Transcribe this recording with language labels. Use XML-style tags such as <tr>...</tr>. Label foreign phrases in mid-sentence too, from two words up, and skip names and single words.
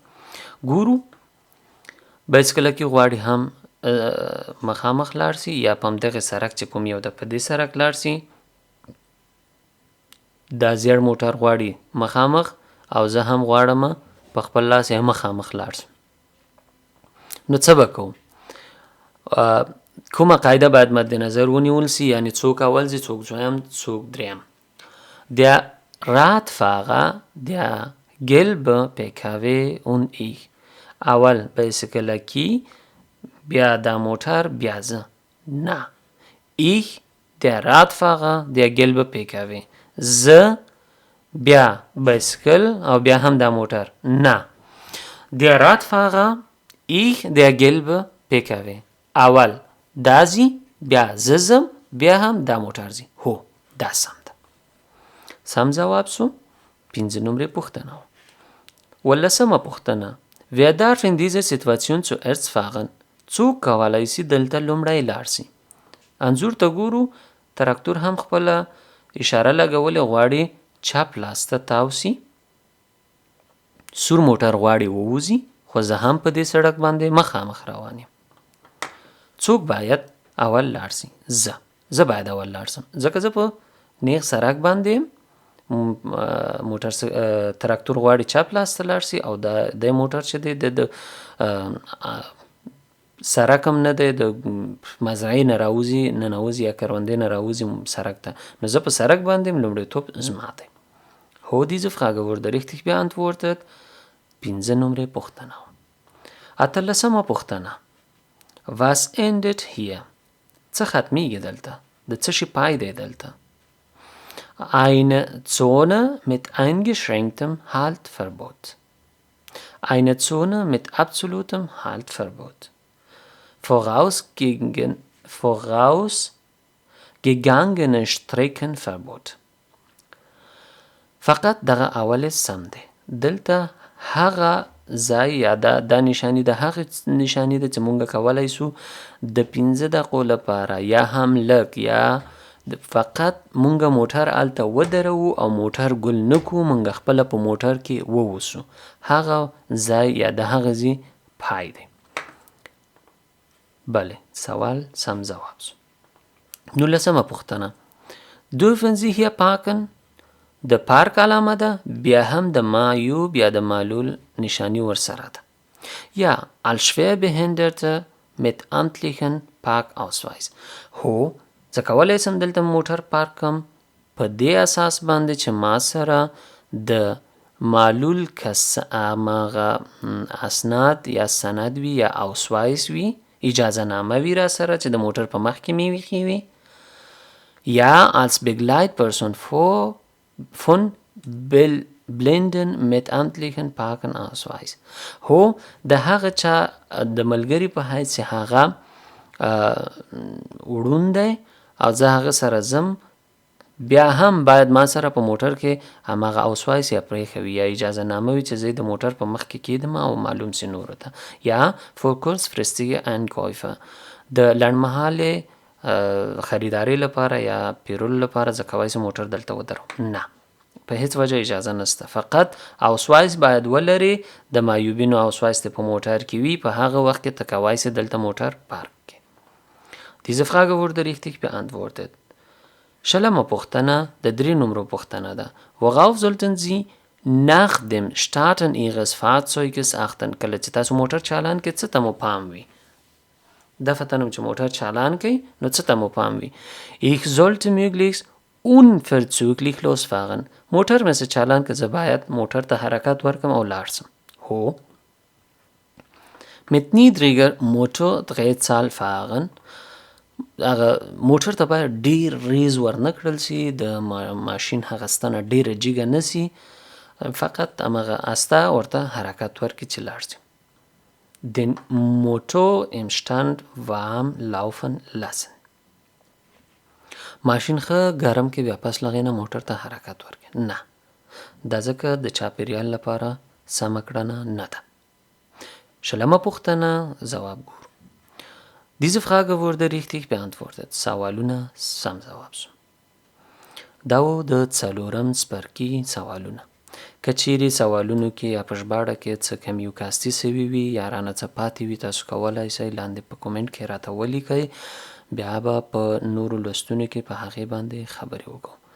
<ps>ګورو بایسکله کې غواړي هم مخامخ لاړ سي یا په همدغه سړک چې کوم یو د په دې سړک لاړ سي دا زیړ موټر غواړي مخامخ او زه هم غواړم په خپل لاس یې مخامخ لاړ سم. نو څه به کوو؟ کومه قاعده باید مد نظر ونیول سي یعنی څوک اول ځي څوک دویم څوک دریم.</ps> <de>Der Radfahrer, der gelbe PKW und ich.</de> <ps>اول بایسکلکی بیا دا موټر بیا زه نه.</ps> <de>Ich der Radfahrer, der gelbe PKW.</de> <ps>زه بیا بایسکل او بیا هم دا موټر نه.</ps> <de>Der Radfahrer, ich der gelbe PKW.</de> <ps>اول دا زی بیا ززم بیا هم دا موټر زی. هو دا سم ده. سم ځواب سو 15 نمرې پوښتنه. 15مه پوښتنه.</ps> <de>Wer darf in dieser Situation zuerst fahren?</de> <ps>څوک کولی سي دلته لومړی لاړ سي؟ انځور ته ګورو تراکتور هم خپله اشاره لګولې غواړي چپ لاس ته تاو سي. سور موټر غواړي ووځي خو زه هم په دې سړک باندې مخامخ روان یم. څوک باید اول لاړ شي؟ زه باید اول لاړ شم ځکه زه په نیغ سړک باندې یم. موټر تراکتور غواړي چپ لاس ته لاړ شي او د موټر چې دی د سړک هم نه دی، د مزرعې نه ننوځي یا کروندې نه راوځي سړک ته، نو زه په سړک باندې یم، لومړیتوب زما دی.</ps> <de>هو diese Frage wurde richtig beantwortet.</de> <ps>5 نمره پوښتنه. 18مه پوښتنه.</ps> <de>Was endet hier?</de> <ps>څه ختمیږي دلته؟ د څه شي پای دی دلته؟</ps> <de>Eine Zone mit eingeschränktem Haltverbot. Eine Zone mit absolutem Haltverbot. Vorausgegangene Streckenverbot.</de> <ps>فقط دغه اول سم دی. دلته هغه ځای یا دا نشانی د هغه نشانی ده چې مونږ کولای سو د 15 دقیقو لپاره یا هم لږ یا فقط مونږ موټر الته ودرو او موټر ګل نکو، مونږ خپل په موټر کې ووسو. هغه ځای یا د هغه ځای پای دی. بله، سوال سم جواب شو. 19مه پوښتنه.</ps> <de>Dürfen Sie hier parken؟</de> <ps>د پارک علامه ده، بیا هم د معیوب یا د معلول نشانی ورسره ده.</ps> <de>یا als Schwerbehinderte mit amtlichen Parkausweis.</de> <ps>هو زه کولی سم دلته موټر پارک کم په دې اساس باندې چې ما سره د معلول کس هغه اسناد یا سند وي یا اوسوایس وي، اجازه نامه وي را سره چې د موټر په مخ کې مې ویښې وي.</ps> <de>یا als Begleitperson von Blinden mit amtlichen Parkenausweis.</de> <ps>هو د هغه چا د ملګری په حیث چې هغه وړوند دی او زه هغه سره ځم، بیا هم باید ما سره په موټر کې هماغه اوسوایس یا پرېښه وي یا اجازه نامه وي چې زه د موټر په مخ کې کیدم او معلوم سي نورو ته. یا</ps> <de>for kurzfristige Einkäufe</de> <ps>د لنډمهالې خریداري لپاره یا پیرولو لپاره زه کولی سم موټر دلته ودرم. نه، په هیڅ وجه اجازه نشته. فقط اوسوایس باید ولري، د معیوبینو اوسوایس په موټر کې وي، په هغه وخت کې ته کولی سې دلته موټر پارک کړې.</ps> <de>Diese Frage wurde richtig beantwortet.</de> <ps>20مه پوښتنه د 3 نمرو پوښتنه ده.</ps> <de>Worauf sollten Sie nach dem Starten Ihres Fahrzeuges achten؟</de> <ps>کله چې تاسو موټر چالان کړئ څه ته مو پام وي؟ دا فتنم چې موټر چالان کړئ نو څه ته مو پام وي؟</ps> <de>Ich sollte möglichst unverzüglich losfahren.</de> <ps>موټر مې چالان که زه باید موټر ته حرکت ورکم او لاړ شم.</ps> <de>هو mit niedriger Motordrehzahl fahren.</de> <ps>هغه موټر ته باید ډیر ریز ورنه کړل شي، د ماشین هغه ستنه ډیره جګه نسی، فقط همغه استه ورته حرکت ورکړي چې لاړ شي.</ps> <de>Den Motor im Stand warm laufen lassen.</de> <ps>ماشین ښه ګرم کې بیا پس لغې نه موټر ته حرکت ورکړي. نه، دا ځکه د چاپیریال لپاره سمه کړنه نه ده. 20مه پوښتنه ځواب ګورو.</ps> <de>Diese Frage wurde richtig beantwortet.</de> <ps>سوالونه سم جواب شو. دا و د څلورم څپرکي سوالونه. که چیرې سوالونو کې یا په ژباړه کې څه کمی او کاستي سوي وي یا رانه څه پاتې وي، تاسو کولی شئ لاندې په کومنټ کې راته ولیکئ، بیا به په نورو لوستونو کې په هغې باندې خبرې وکړو.</ps>